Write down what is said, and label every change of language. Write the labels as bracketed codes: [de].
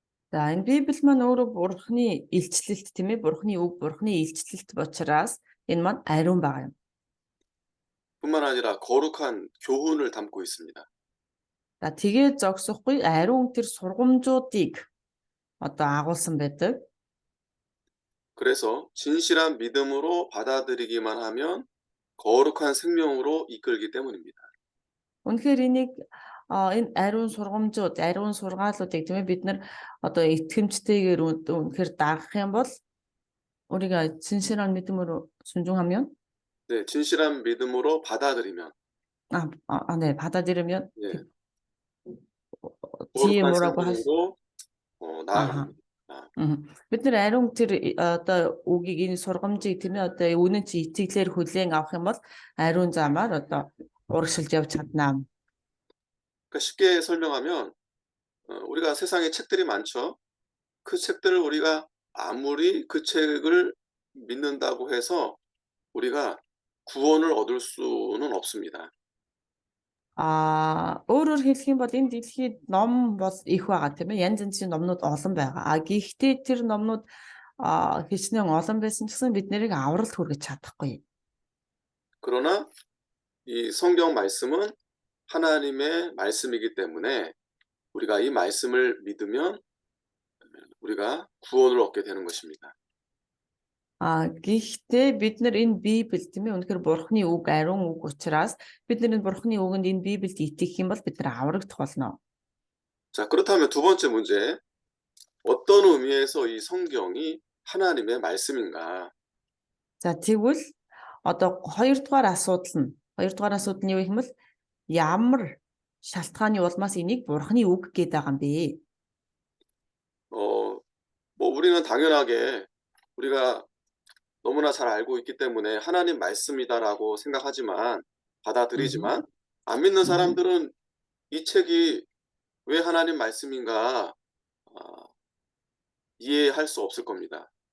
[mn] За энэ Библи маань өөрөө бурхны илчлэлт тийм ээ. Бурхны үг, бурхны илчлэлт учраас энэ маань ариун байгаа юм. [ko] 뿐만 아니라 거룩한 교훈을 담고 있습니다. [mn] За тэгээд зогсохгүй ариун тэр сургамжуудыг одоо агуулсан байдаг. [ko] 그래서 진실한 믿음으로 받아들이기만 하면 거룩한 생명으로 이끌기 때문입니다. [mn] Үнэхээр энийг энэ ариун сургамжууд, ариун сургаалуудыг тийм ээ бид нар одоо итгэмжтэйгээр үнэхээр дагах юм бол [ko] 우리가 진실한 믿음으로 순종하면 네, 진실한 믿음으로 받아들이면 네, 받아들이면 네, 뒤에 거룩한 뭐라고 생명으로 나아갑니다. [mn] Бид нэр ариун тэр одоо үгийг энэ сургамжийг тийм ээ одоо үнэн чи итгэлээр хүлээн авах юм бол ариун замаар одоо урагшилж явж чаднаа. [ko] 그러니까 쉽게 설명하면 우리가 세상에 책들이 많죠. 그 책들을 우리가 아무리 그 책을 믿는다고 해서 우리가 구원을 얻을 수는 없습니다. [mn] Өөрөөр хэлэх юм бол энэ дэлхийд ном бол их байгаа тийм ээ. Янз янзын номнууд олон байгаа. Гэхдээ тэр номнууд хичнээн олон байсан ч гэсэн бид нарыг авралт хүргэж чадахгүй. [ko] 그러나 이 성경 말씀은 하나님의 말씀이기 때문에 우리가 이 말씀을 믿으면 우리가 구원을 얻게 되는 것입니다. [mn] Гэхдээ бид нар энэ Библи тийм ээ үнэхээр Бурхны үг ариун үг учраас бид нар энэ Бурхны үгэнд энэ Библид итгэх юм бол бид нар аврагдах болно. [ko] 자, 그렇다면 두 번째 문제. 어떤 의미에서 이 성경이 하나님의 말씀인가? [mn] За тэгвэл одоо хоёрдугаар асуудал нь юу гэх юм бол ямар шалтгааны улмаас энийг Бурхны үг гэдэг байгаа юм бэ? [ko] 뭐 우리는 당연하게 우리가 너무나 잘 알고 있기 때문에 하나님 말씀이다라고 생각하지만 받아들이지만 안 믿는 사람들은 이 책이 왜 하나님 말씀인가 이해할 수 없을 겁니다.